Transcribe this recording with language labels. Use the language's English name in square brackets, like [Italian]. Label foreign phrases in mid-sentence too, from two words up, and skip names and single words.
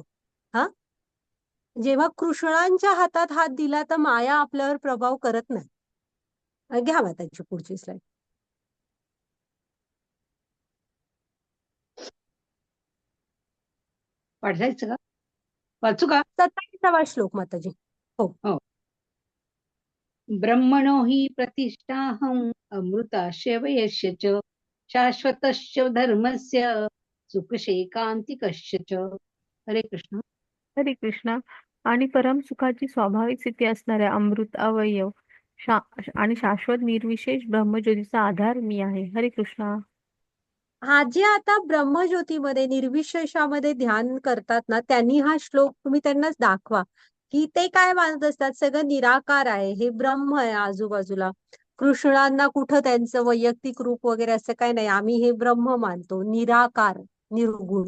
[Marathi] हा, जेव्हा कृष्णांच्या हातात हात दिला तर माया आपल्यावर प्रभाव करत नाही. घ्या माताची पुढची स्लाइड. वाचायचं का? वाचू का? 27वा श्लोक माताजी. हो. [Sanskrit] ब्रह्मणो हि प्रतिष्ठाहम् अमृतास्य वयस्य च शाश्वतस्य धर्मस्य सुखशेकान्तिकस्य च. [Marathi] हरे कृष्ण. हरे कृष्ण. आणि परम सुखाची स्वाभाविक स्थिती असणाऱ्या अमृत अवयव आणि शाश्वत निर्विशेष ब्रह्मज्योतीचा आधार मी आहे. हरे कृष्ण. हा, जे आता ब्रह्मज्योतीमध्ये निर्विशेषामध्ये ध्यान करतात ना, त्यांनी हा श्लोक तुम्ही त्यांना दाखवा की ते काय मानत असतात, सगळं निराकार आहे, हे ब्रह्म आहे आजूबाजूला. कृष्णांना कुठं त्यांचं वैयक्तिक रूप वगैरे असं काही नाही, आम्ही हे ब्रह्म मानतो, निराकार, निर्गुण.